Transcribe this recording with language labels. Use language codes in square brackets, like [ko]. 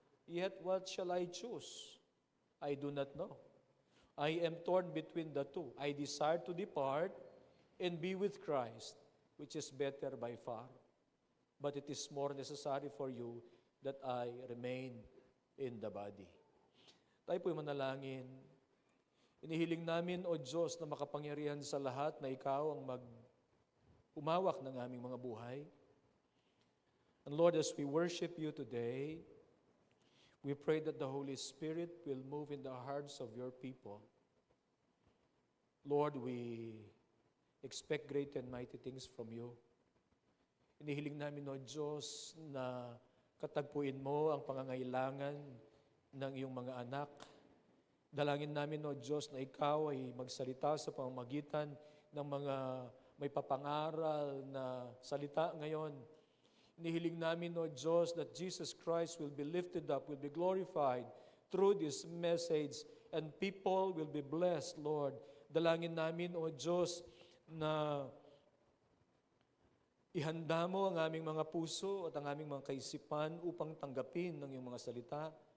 [en] Yet what shall I choose? I do not know. I am torn between the two. I desire to depart and be with Christ, which is better by far. But it is more necessary for you that I remain in the body. [tl] Tayo po'y manalangin. Inihiling namin, O Diyos, na makapangyarihan sa lahat, na Ikaw ang humawak ng aming mga buhay. [en] And Lord, as we worship You today, we pray that the Holy Spirit will move in the hearts of Your people. Lord, we expect great and mighty things from You. [tl] Inihiling namin, O Diyos, na katagpuin Mo ang pangangailangan ng Iyong mga anak. Dalangin namin, O Diyos, na Ikaw ay magsalita sa pamamagitan ng mga may papangaral na salita ngayon. [en] Inihiling namin, O Diyos, that Jesus Christ will be lifted up, will be glorified through this message, and people will be blessed, Lord. [tl] Dalangin namin, O Diyos, na ihanda mo ang aming mga puso at ang aming mga kaisipan upang tanggapin ng iyong mga salita.